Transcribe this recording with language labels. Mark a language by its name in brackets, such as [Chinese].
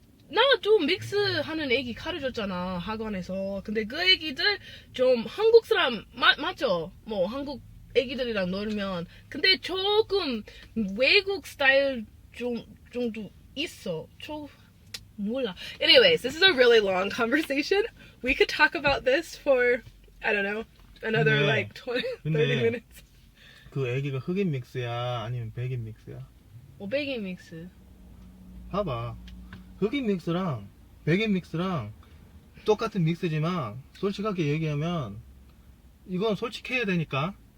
[Korean] 나도 믹스하는 애기 가르쳤잖아 학원에서. 근데 그 애기들 좀 한국 사람 맞죠? 뭐 한국 애기들이랑 놀면 근데 조금 외국 스타일 정도 있어. 몰라. [English] Anyways, this is a really long conversation. We could talk about this for I don't know another [Korean] 근데, [English] like 20, 30 [Korean] 근데 [English] minutes. [Korean] 그 애기가 흑인 믹스야 아니면 백인 믹스야? 백인 믹스. 봐봐. 흑인 믹스랑 백인 믹스랑 똑같은 믹스지만 솔직하게 얘기하면 이건 솔직해야 되니까.